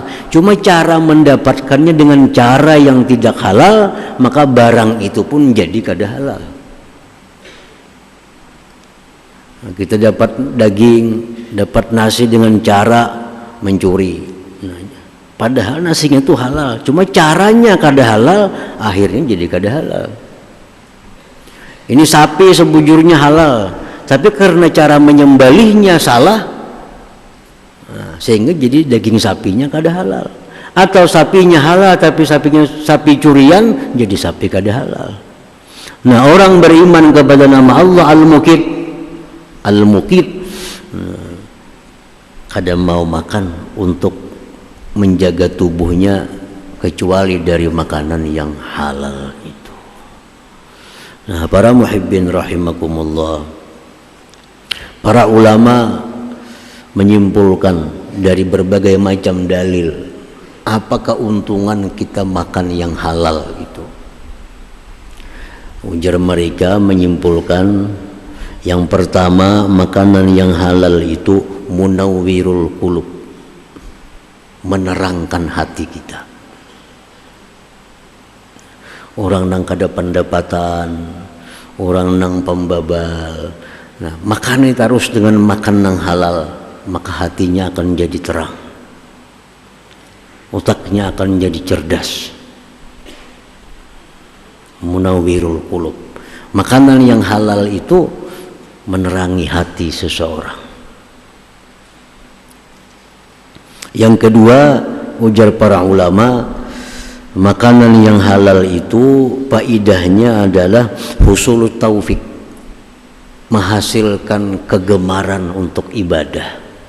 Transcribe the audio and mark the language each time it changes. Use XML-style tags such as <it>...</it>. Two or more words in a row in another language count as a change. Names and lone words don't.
<id>Cuma cara mendapatkannya dengan cara yang tidak halal, maka barang itu pun jadi kada halal. Nah, kita dapat daging, dapat nasi dengan cara mencuri. Nah, padahal nasinya itu halal. Cuma caranya kada halal, akhirnya jadi kada halal. Ini sapi sebujurnya halal, tapi karena cara menyembelihnya salah, nah, sehingga jadi daging sapinya kada halal. Atau sapinya halal tapi sapi curian, jadi sapi kada halal. Nah, orang beriman kepada nama Allah Al-Muqit, kada mau makan untuk menjaga tubuhnya kecuali dari makanan yang halal itu. Nah, para</id> <ar>muhibbin rahimakumullah,</ar> <id>para ulama menyimpulkan dari berbagai macam dalil apa keuntungan kita makan yang halal itu. Ujar mereka menyimpulkan, yang pertama, makanan yang halal itu</id> <ar>munawwirul qulub,</ar> <id>menerangkan hati kita. Orang</id> <bjn>nang kada pendapatan,</bjn> <id>orang nang pembabal, nah makan itu harus dengan makan nang halal, maka hatinya akan jadi terang, otaknya akan jadi cerdas.</id> <ar>Munawwirul qulub,</ar> <id>makanan yang halal itu menerangi hati seseorang. Yang kedua, ujar para ulama, makanan yang halal itu faidahnya adalah</id> <ar>husulut taufik,</ar> <id>menghasilkan kegemaran untuk ibadah.</id>